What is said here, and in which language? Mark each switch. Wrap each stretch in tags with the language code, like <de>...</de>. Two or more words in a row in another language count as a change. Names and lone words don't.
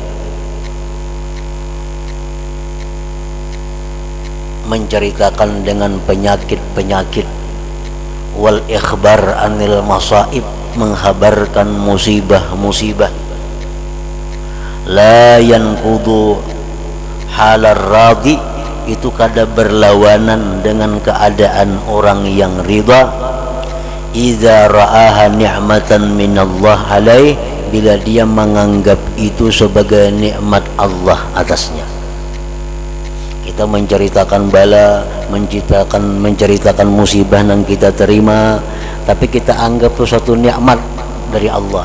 <id>menceritakan dengan penyakit-penyakit,</id> <ar>والإخبار عن المصائب,</ar> <id>menghabarkan musibah-musibah,</id> <ar>لا ينقض حال الراضي,</ar> <id>itu kada berlawanan dengan keadaan orang yang ridha.</id> <ar>إذا رآها نعمة من الله عليه,</ar> <id>bila dia menganggap itu sebagai nikmat Allah atasnya. Kita menceritakan bala, menceritakan musibah yang kita terima, tapi kita anggap itu satu nikmat dari Allah.</id>